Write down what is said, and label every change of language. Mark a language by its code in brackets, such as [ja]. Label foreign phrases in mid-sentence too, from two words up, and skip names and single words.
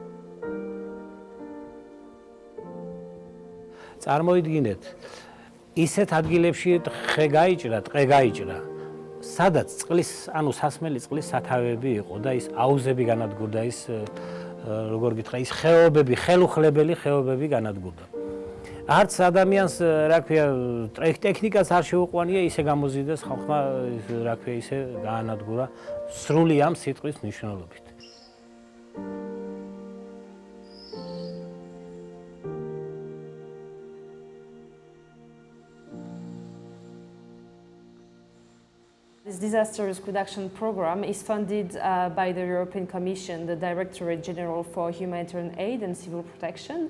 [ka] წარმოიდგინეთ, ისეთ ადგილებში ხე გაიჭრა, ტყე გაიჭრა, სადაც წყლის, ანუ სასმელი წყლის სათავეები იყო და ის აუზები განადგურდა, ის როგორ გითხრა, ის ხეობები, ხელუხლებელი ხეობები განადგურდა. არც ადამიანს, რა ქვია, ტექნიკას არ შეუყვანია, ისე გამოზიდეს ხალხმა, რა ქვია, ისე გაანადგურა სრული ამ სიტყვის მნიშვნელობით. [en] This disaster risk reduction program is funded by the European Commission, the Directorate General for Humanitarian Aid and Civil Protection.